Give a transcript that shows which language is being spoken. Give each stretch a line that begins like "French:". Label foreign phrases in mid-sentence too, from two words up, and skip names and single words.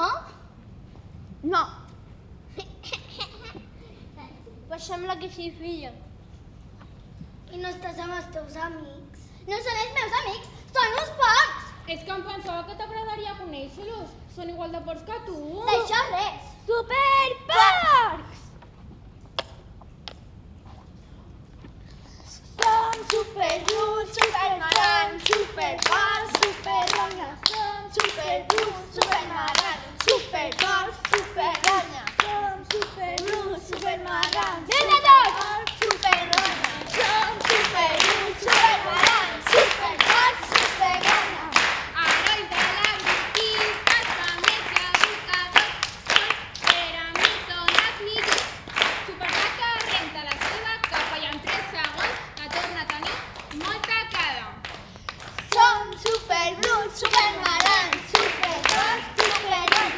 Catalan: No, Pues sembla que sí, filla. I no estàs amb els teus amics? No són els meus amics, són uns porcs! És que em pensava que t'agradaria conèixer-los. Són igual de porcs que tu. D'això res. Superporcs! Som superlluts, supermarrans, superporcs, superronyes. Som superlluts, supermarrans, superporcs, superronyes. Som superlluts, supermarrans, superporcs, superronyes. Som superlluts, supermarrans, superporcs, superronyes. Herois de la conquista, família educadors, per a mi són els millors. Supervaca renta la seva capa i en 3 segons la torna a tenir molt tacada. Som superbruts, supermarrans, superporcs, superronyes.